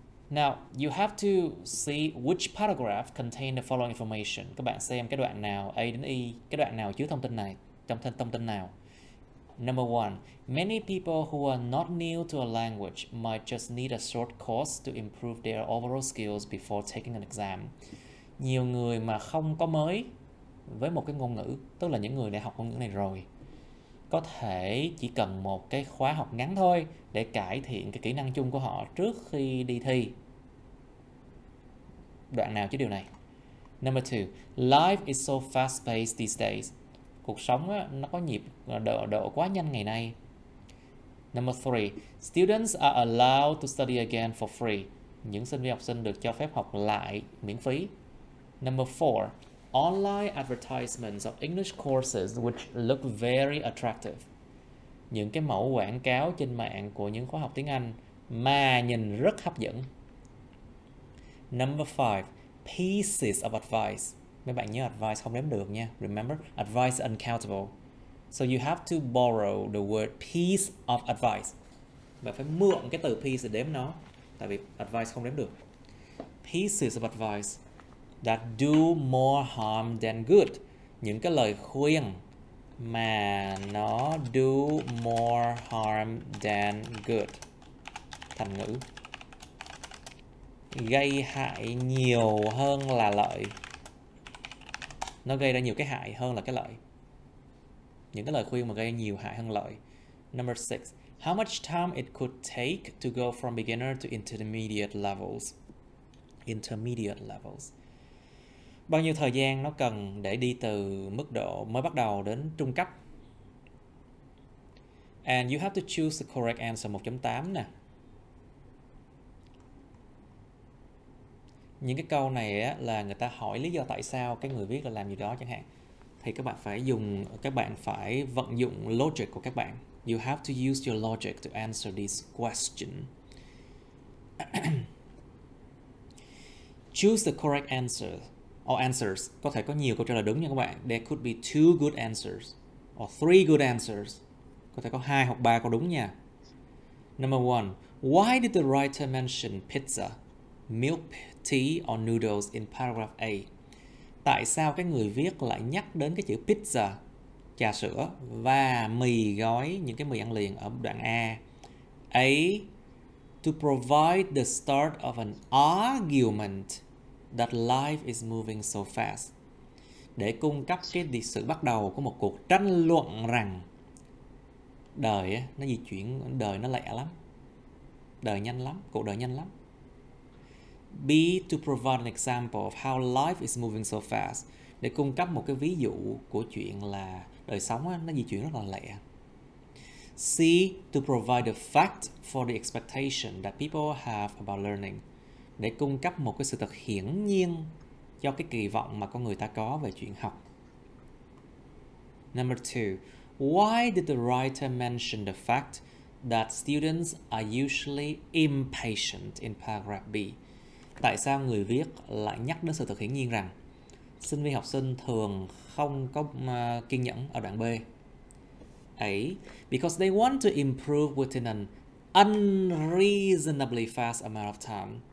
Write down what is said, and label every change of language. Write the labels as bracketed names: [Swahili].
[English] Now, you have to see which paragraph contain the following information. [Vietnamese] Các bạn xem cái đoạn nào A đến E, cái đoạn nào chứa thông tin này, trong thông tin nào. [English] Number 1. Many people who are not new to a language might just need a short course to improve their overall skills before taking an exam. [Vietnamese] Nhiều người mà không có mới với một cái ngôn ngữ, tức là những người đã học ngôn ngữ này rồi, có thể chỉ cần một cái khóa học ngắn thôi để cải thiện cái kỹ năng chung của họ trước khi đi thi. Đoạn nào chứ điều này? [English] Number 2. Life is so fast-paced these days. [Vietnamese] Cuộc sống á, nó có nhịp độ quá nhanh ngày nay. [English] Number 3. Students are allowed to study again for free. [Vietnamese] Những sinh viên học sinh được cho phép học lại miễn phí. [English] Number 4. Online advertisements of English courses which look very attractive. [Vietnamese] Những cái mẫu quảng cáo trên mạng của những khóa học tiếng Anh mà nhìn rất hấp dẫn. [English] Number 5. Pieces of advice. [Vietnamese] Mấy bạn nhớ advice không đếm được nha. [English] Remember, advice uncountable. So you have to borrow the word piece of advice. [Vietnamese] Và phải mượn cái từ piece để đếm nó. Tại vì advice không đếm được. [English] Pieces of advice that do more harm than good. [Vietnamese] Những cái lời khuyên mà nó [English] do more harm than good. [Vietnamese] Thành ngữ. Gây hại nhiều hơn là lợi. Nó gây ra nhiều cái hại hơn là cái lợi. Những cái lời khuyên mà gây nhiều hại hơn lợi. [English] Number 6. How much time it could take to go from beginner to intermediate levels. Intermediate levels. [Vietnamese] Bao nhiêu thời gian nó cần để đi từ mức độ mới bắt đầu đến trung cấp. [English] And you have to choose the correct answer 1.8 nè. [Vietnamese] Những cái câu này á, là người ta hỏi lý do tại sao cái người viết là làm gì đó chẳng hạn. Thì các bạn phải vận dụng logic của các bạn. [English] You have to use your logic to answer this question. Choose the correct answer or answers. [Vietnamese] Có thể có nhiều câu trả lời đúng nha các bạn. [English] There could be 2 good answers or 3 good answers. [Vietnamese] Có thể có 2 hoặc 3 câu đúng nha. [English] Number 1. Why did the writer mention pizza, milk tea or noodles in paragraph A? [Vietnamese] Tại sao cái người viết lại nhắc đến cái chữ pizza, trà sữa và mì gói, những cái mì ăn liền ở đoạn A? [English] A. To provide the start of an argument that life is moving so fast. [Vietnamese] Để cung cấp cái sự bắt đầu của một cuộc tranh luận rằng đời nó di chuyển, đời nó lẹ lắm, đời nhanh lắm, cuộc đời nhanh lắm. [English] B. To provide an example of how life is moving so fast. [Vietnamese] Để cung cấp một cái ví dụ của chuyện là đời sống nó di chuyển rất là lẹ. [English] C. To provide a fact for the expectation that people have about learning. [Vietnamese] Để cung cấp một cái sự thật hiển nhiên cho cái kỳ vọng mà con người ta có về chuyện học. [English] Number 2. Why did the writer mention the fact that students are usually impatient in paragraph B? [Vietnamese] Tại sao người viết lại nhắc đến sự thật hiển nhiên rằng sinh viên học sinh thường không có kiên nhẫn ở đoạn B? [English] A. Because they want to improve within an unreasonably fast amount of time.